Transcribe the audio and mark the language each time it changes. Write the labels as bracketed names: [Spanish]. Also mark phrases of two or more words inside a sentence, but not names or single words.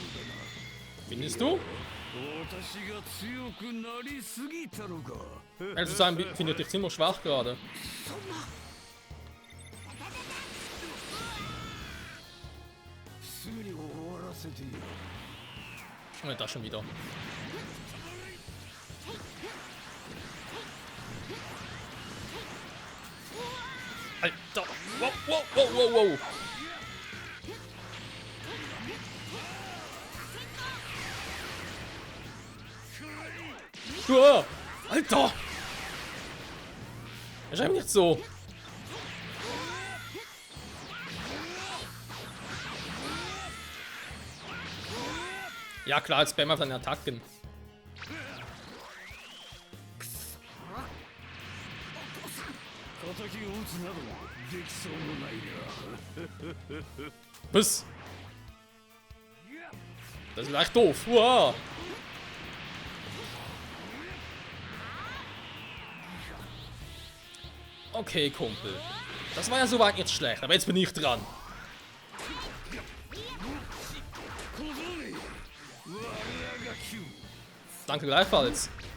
[German] Findest du? [Japanese] 私が強くなりすぎたのか。 [German] Also sagen, finde ich dich ziemlich schwach gerade. [Japanese] すぐに終わらせてよ。 [German] Oh, das schon wieder. Alter! Wow, wow, wow, wow, wow! Uah, Alter! Erscheint nicht so. Ja klar, jetzt spam auf seine Attacken. [Japanese] 敵を撃つなどできそうもないな。 [German] Was? Das ist leicht doof. Uah. Okay, Kumpel. Das war ja soweit nicht schlecht, aber jetzt bin ich dran. Danke gleichfalls.